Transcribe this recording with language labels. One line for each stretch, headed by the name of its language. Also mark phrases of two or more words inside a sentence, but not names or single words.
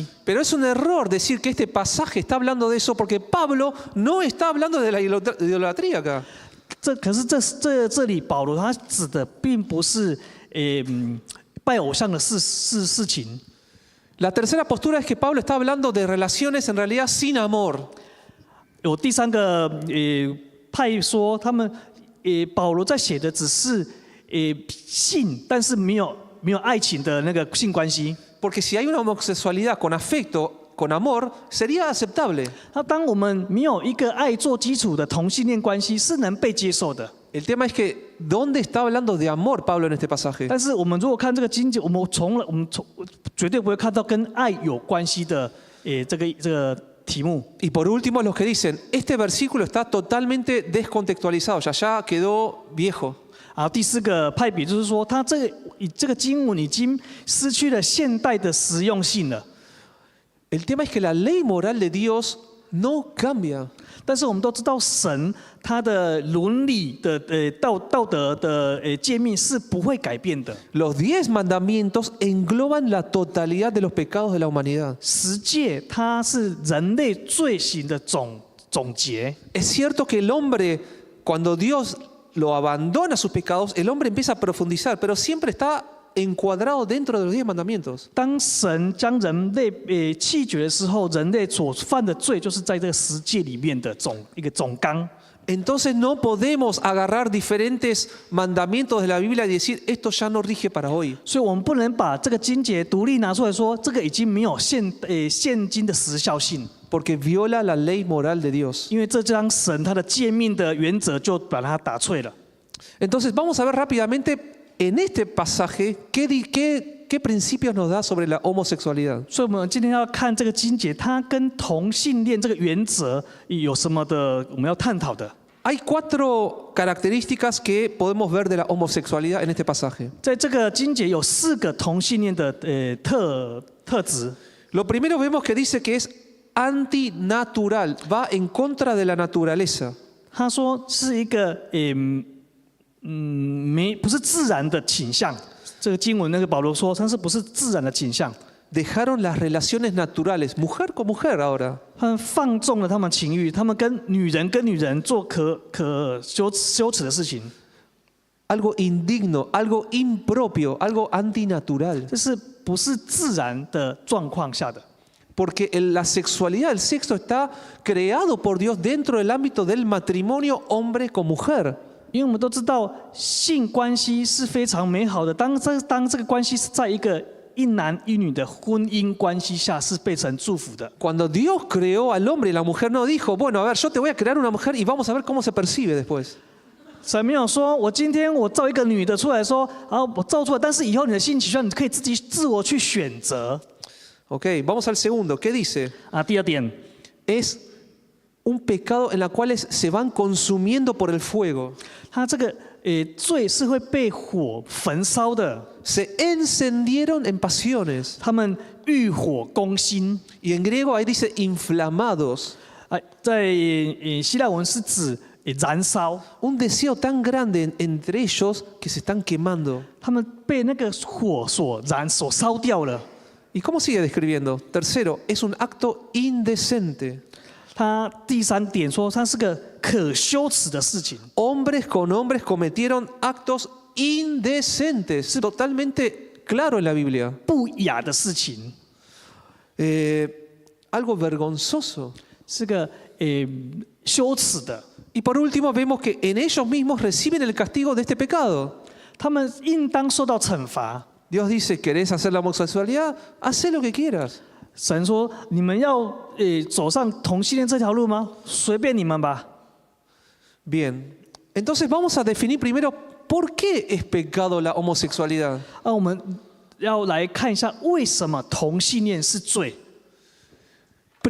Spanish: Pero es un error decir que este pasaje está hablando de eso, porque Pablo no está hablando de la idolatría acá.
Chinese: 可是这里保罗他指的并不是拜偶像的事情。
Spanish: La tercera postura es que Pablo está hablando de relaciones en realidad sin amor.
Chinese: 有第三个派说，保罗在写的只是性，但是没有爱情的那个性关系。
Spanish: Porque si hay una homosexualidad con afecto, con amor, sería aceptable.
Chinese: 那当我们没有一个爱做基础的同性恋关系，是能被接受的。
Spanish: El tema es que, ¿dónde está hablando de amor Pablo en este pasaje?
Chinese: 但是我们如果看这个经节，我们绝对不会看到跟爱有关系的这个题目。
Spanish: Y por último, los que dicen, este versículo está totalmente descontextualizado, ya quedó viejo.
Chinese: 然后第四个派别就是说，这个经文已经失去了现代的实用性了。
Spanish: El tema es que la ley moral de Dios no cambia.
Chinese: 但是我们都知道，神他的伦理的道德的诫命是不会改变的。
Spanish: Los 10 mandamientos engloban la totalidad de los pecados de la humanidad.
Chinese: 十诫它是人类罪行的总结。
Spanish: Es cierto que el hombre, cuando Dios lo abandona sus pecados, el hombre empieza a profundizar, pero siempre está encuadrado dentro de los 10 mandamientos.
Chinese: 当神将人类弃绝的时候，人类所犯的罪就是在这个十诫里面的一个总纲。
Spanish: Entonces no podemos agarrar diferentes mandamientos de la Biblia y decir esto ya no rige para hoy.
Chinese: 所以我们不能把这个经节独立拿出来说，这个已经没有现今的时效性。
Spanish: Porque viola la ley moral de Dios.
Chinese: 因为这将神他的诫命的原则就把它打碎了。
Spanish: Entonces vamos a ver rápidamente en este pasaje qué principios nos da sobre la homosexualidad.
Chinese: 所以我们今天要看这个经节，它跟同性恋这个原则有什么的我们要探讨的。
Spanish: Hay 4 características que podemos ver de la homosexualidad en este pasaje.
Chinese: 在这个经节有4个同性恋的特质。
Spanish: Lo primero vemos que dice que es antinatural, va en contra de la naturaleza.
Chinese: 他说是一个不是自然的倾向。这个经文那个保罗说，它是不是自然的倾向？
Spanish: Dejaron las relaciones naturales, mujer con mujer ahora.
Chinese: 他们放纵了他们情欲，他们跟女人做可羞耻的事情。
Spanish: Algo indigno, algo impropio, algo antinatural.
Chinese: 这是不是自然的状况下的？
Spanish: Porque la sexualidad, el sexo está creado por Dios dentro del ámbito del matrimonio hombre con mujer.
Chinese: 因为我们都知道性关系是非常美好的，当这个关系是在一个一男一女的婚姻关系下，是被神祝福的。
Spanish: Cuando Dios creó al hombre y la mujer no dijo, bueno, a ver, yo te voy a crear una mujer y vamos a ver cómo se percibe después.
Chinese: 神没有说，我今天我造一个女的出来说，然后我造出来，但是以后你的性取向你可以自我去选择。
Spanish: Ok, vamos al segundo. ¿Qué dice?
Chinese: 第二点
Spanish: Es un pecado en la cual se van consumiendo por el fuego.
Chinese: 他这个罪是会被火焚烧的，
Spanish: Se encendieron en pasiones.
Chinese: 他们欲火攻心。
Spanish: Y en griego ahí dice inflamados.
Chinese: 在希腊文是指燃烧，
Spanish: Un deseo tan grande entre ellos que se están quemando.
Chinese: 他们被那个火所烧掉了。
Spanish: ¿Y cómo sigue describiendo? Tercero, es un acto indecente.
Chinese: 他第三点说，它是个可羞耻的事情。
Spanish: Hombres con hombres cometieron actos indecentes. Es totalmente claro en la Biblia.
Chinese: 不雅的事情，
Spanish: Algo vergonzoso.
Chinese: 是个羞耻的。
Spanish: Y por último vemos que en ellos mismos reciben el castigo de este pecado.
Chinese: 他们应当受到惩罚。
Spanish: Dios dice, ¿querés hacer la homosexualidad? Haz lo que quieras.
Chinese: 神说：“你们要走上同性恋这条路吗？随便你们吧。”
Spanish: Bien. Entonces vamos a definir primero por qué es pecado la homosexualidad.
Chinese: 我们要来看一下为什么同性恋是罪。